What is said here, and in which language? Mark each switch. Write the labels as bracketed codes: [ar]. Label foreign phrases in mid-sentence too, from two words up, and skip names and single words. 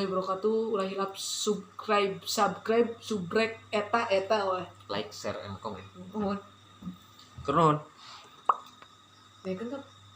[ar] wabarakatuh. [su] Ulah hilap subscribe subrek eta weh. [en] Like, share, and comment. [su] Mohon. Kurun. Ya kan